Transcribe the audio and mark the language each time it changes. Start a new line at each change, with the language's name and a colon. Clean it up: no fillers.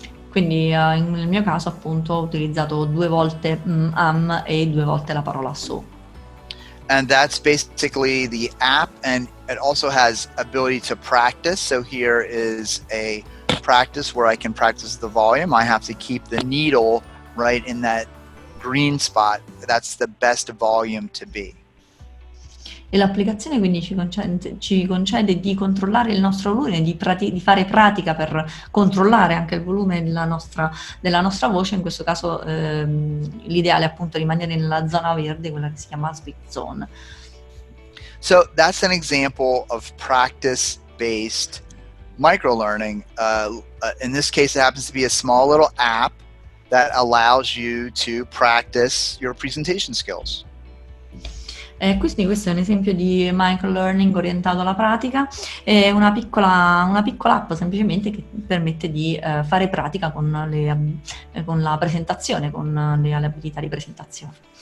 Italian: Quindi nel mio caso, appunto, ho utilizzato 2 volte am e 2 volte la parola so.
English: And that's basically the app, and it also has ability to practice. So here is a practice where I can practice the volume. I have to keep the needle right in that green spot. That's the best volume to be.
Italian: E l'applicazione quindi ci concede di controllare il nostro volume, di fare pratica per controllare anche il volume della nostra voce. In questo caso l'ideale è appunto rimanere nella zona verde, quella che si chiama speak zone.
English: So that's an example of practice-based microlearning. In this case, it happens to be a small little app that allows you to practice your presentation skills.
Italian: Quindi questo è un esempio di microlearning orientato alla pratica, è una piccola app semplicemente che permette di fare pratica con la presentazione, con le abilità di presentazione.